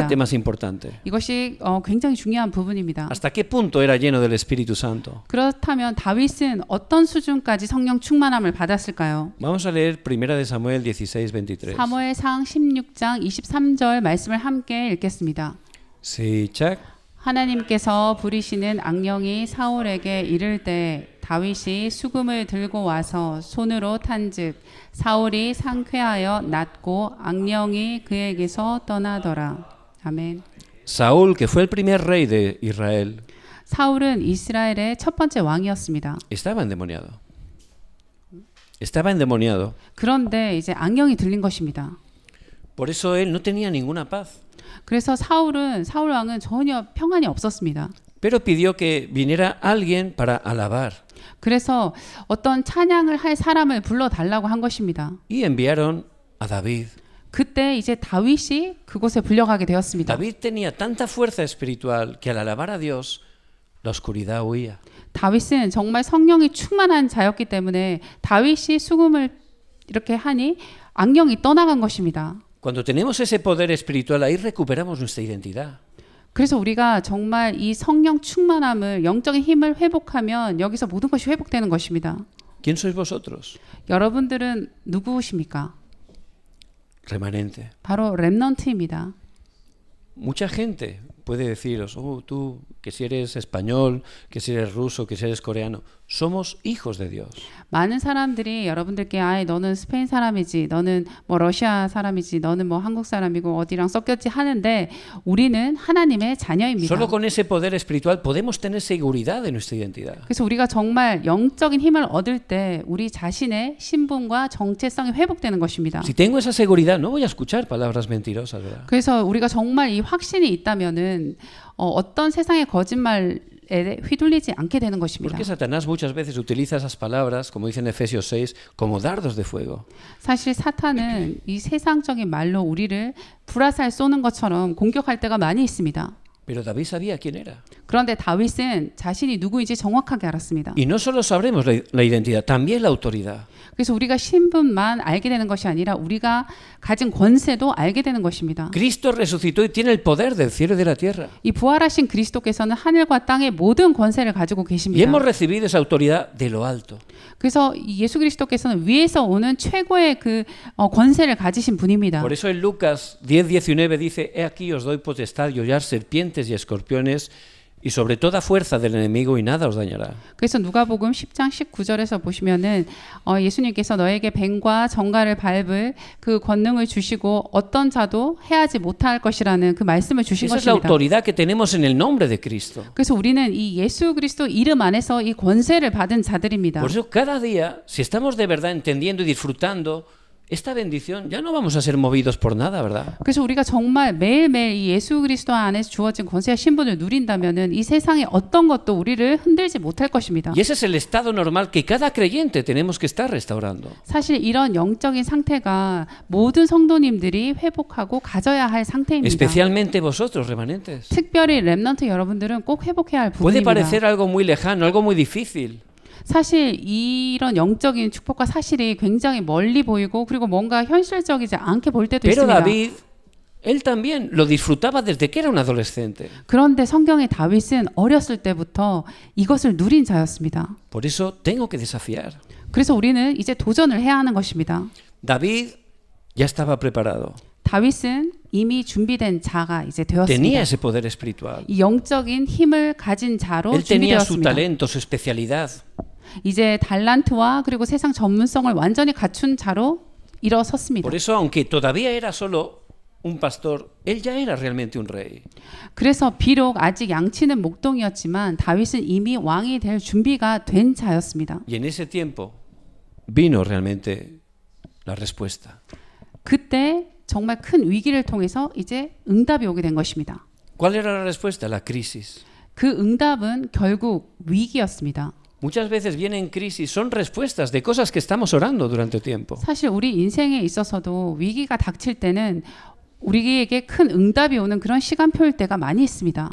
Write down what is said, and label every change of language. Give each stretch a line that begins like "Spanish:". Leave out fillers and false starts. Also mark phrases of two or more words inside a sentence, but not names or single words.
Spanish: parte más importante.
Korean: 이것이 굉장히 중요한 부분입니다.
Spanish: ¿Hasta qué punto era lleno del Espíritu Santo?
Korean: 그렇다면 다윗은 어떤 수준까지 성령 충만함을 받았을까요?
Spanish: Vamos a leer 1 de Samuel 16:23.
Korean: 사무엘상 16장 23절 말씀을 함께 읽겠습니다. 시작. 하나님께서 부리시는 악령이 사울에게 이를 때 다윗이 수금을 들고 와서 손으로 탄즉 사울이 상쾌하여 낫고 악령이 그에게서 떠나더라. 아멘.
Spanish: Saúl, que fue el primer rey de Israel,
Korean: 사울은 이스라엘의 첫 번째 왕이었습니다.
Spanish: estaba endemoniado. Estaba endemoniado.
Korean: 그런데 이제 악령이 들린 것입니다.
Spanish: Por eso él no tenía ninguna paz.
Korean: 그래서 사울 왕은 전혀 평안이 없었습니다.
Spanish: Pero pidió que viniera alguien para alabar.
Korean: 그래서 어떤 찬양을 할 사람을 불러 달라고 한 것입니다.
Spanish: Y enviaron a David.
Korean: 그때 이제 다윗이 그곳에 불려가게 되었습니다.
Spanish: David tenía tanta fuerza espiritual que al alabar a Dios, la oscuridad huía.
Korean: 다윗은 정말 성령이 충만한 자였기 때문에 다윗이 수금을 이렇게 하니 악령이 떠나간 것입니다.
Spanish: Cuando tenemos ese poder espiritual, ahí recuperamos nuestra identidad.
Korean: 그래서 우리가 정말 이 성령 충만함을 영적인 힘을 회복하면 여기서 모든 것이 회복되는 것입니다.
Spanish: ¿Quién sois vosotros?
Korean: 여러분들은 누구십니까?
Spanish: Remanente.
Korean: 바로 렘넌트입니다.
Spanish: Mucha gente puede deciros, oh, tú, que si eres español, que si eres ruso, que si eres coreano, somos hijos de Dios.
Korean: 많은 사람들이 여러분들께 너는 스페인 사람이지, 너는 뭐 러시아 사람이지, 너는 뭐 한국 사람이고 어디랑 섞였지 하는데 우리는 하나님의 자녀입니다.
Spanish: Solo con ese poder espiritual podemos tener seguridad de nuestra identidad.
Korean: 그래서 우리가 정말 영적인 힘을 얻을 때 우리 자신의 신분과 정체성이 회복되는 것입니다.
Spanish: Si tengo esa seguridad, no voy a escuchar palabras mentirosas, ¿verdad?
Korean: 그래서 우리가 정말 이 확신이 있다면은 어떤 세상의 거짓말에 휘둘리지 않게 되는 것입니다.
Spanish: Porque Satanás muchas veces utiliza esas palabras, como dice en Efesios 6, como dardos de fuego.
Korean: 사실 사탄은 이 세상적인 말로 우리를 불화살 쏘는 것처럼 공격할 때가 많이 있습니다.
Spanish: Pero David sabía quién era.
Korean: 그런데 다윗은 자신이 누구인지 정확하게 알았습니다.
Spanish: Y no solo sabremos la identidad, también la autoridad.
Korean: 그래서 우리가 신분만 알게 되는 것이 아니라 우리가 가진 권세도 알게 되는 것입니다.
Spanish: Cristo resucitó y tiene el poder del cielo y de la tierra.
Korean: 이 부활하신 그리스도께서는 하늘과 땅의 모든 권세를 가지고
Spanish: Y
Korean: 계십니다.
Spanish: hemos recibido esa autoridad de lo alto.
Korean: 그래서 예수 그리스도께서는 위에서 오는 최고의 그 권세를 가지신 분입니다.
Spanish: Por eso en Lucas 10:19 dice, he aquí os doy potestad de hollar serpientes y escorpiones y sobre toda fuerza del enemigo y nada os dañará.
Korean: 그래서 누가복음 10장 19절에서 보시면은 예수님께서 너에게 뱀과 정갈을 밟을 그 권능을 주시고 어떤 자도 해하지 못할 것이라는 그 말씀을 주신
Spanish: Esa es la
Korean: 것입니다.
Spanish: autoridad que tenemos en el nombre de Cristo.
Korean: 그래서 우리는 이 예수 그리스도 이름 안에서 이 권세를 받은 자들입니다.
Spanish: Por eso cada día, si estamos de verdad entendiendo y disfrutando esta bendición, ya no vamos a ser movidos por nada, ¿verdad?
Korean: 그래서 우리가 정말 매일매일 이 예수 그리스도 안에서 주어진 권세와 신분을 누린다면은 이 세상의 어떤 것도 우리를 흔들지 못할 것입니다.
Spanish: Y ese es el estado normal que cada creyente tenemos que estar restaurando.
Korean: 사실 이런 영적인 상태가 모든 성도님들이 회복하고 가져야 할 상태입니다.
Spanish: Especialmente vosotros, remanentes.
Korean: 특별히 렘넌트 여러분들은 꼭 회복해야 할
Spanish: Puede
Korean: 부분입니다.
Spanish: parecer algo muy lejano, algo muy difícil.
Korean: 사실 이런 영적인 축복과 사실이 굉장히 멀리 보이고 그리고 뭔가 현실적이지 않게 볼 때도
Spanish: Pero
Korean: 있습니다.
Spanish: David, él también lo disfrutaba desde que era un adolescente.
Korean: 그런데 성경의 다윗은 어렸을 때부터 이것을 누린 자였습니다.
Spanish: Por eso tengo que desafiar.
Korean: 그래서 우리는 이제 도전을 해야 하는 것입니다.
Spanish: David ya estaba preparado.
Korean: 다윗은 이미 준비된 자가 이제
Spanish: Tenía
Korean: 되었습니다.
Spanish: ese poder espiritual.
Korean: 이 영적인 힘을 가진 자로
Spanish: Él tenía su
Korean: 준비되었습니다.
Spanish: talento, su especialidad.
Korean: 이제 달란트와 그리고 세상 전문성을 완전히 갖춘 자로 일어섰습니다.
Spanish: Por eso, aunque todavía era solo un pastor, él ya era realmente un rey.
Korean: 그래서 비록 아직 양치는 목동이었지만 다윗은 이미 왕이 될 준비가 된 자였습니다.
Spanish: Y en ese tiempo vino realmente la respuesta.
Korean: 그때 정말 큰 위기를 통해서 이제 응답이 오게 된 것입니다.
Spanish: ¿Cuál era la respuesta? La crisis.
Korean: 그 응답은 결국 위기였습니다.
Spanish: Muchas veces vienen crisis, son respuestas de cosas que estamos orando durante tiempo.
Korean: 사실 우리 인생에 있어서도 위기가 닥칠 때는 우리에게 큰 응답이 오는 그런 시간표일 때가 많이 있습니다.